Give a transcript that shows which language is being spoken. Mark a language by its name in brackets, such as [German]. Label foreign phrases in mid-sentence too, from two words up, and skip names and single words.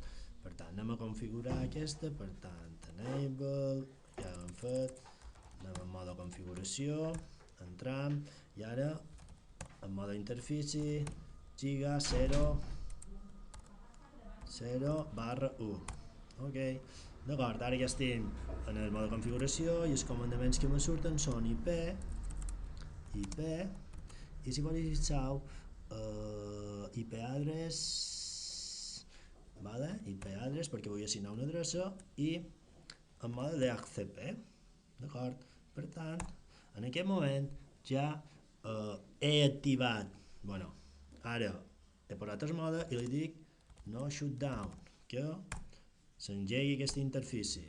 [Catalan] Per tant, anem a configurar aquesta, per tant, enable, ja l'hem fet, anem en mode configuració, entram, i ara en mode interfície, giga 0/1. Ok, d'acord, ara ja estem en el mode configuració i els comandaments que me surten són IP, i si vos fixeu, [English] IP address, vale? IP address [Catalan] perquè vull assignar una adreça i en mode DHCP, d'acord? Per tant, en aquest moment ja he activat, ara he posat el mode i li dic [English] no shutdown, [Catalan] que s'engegui aquesta interfície.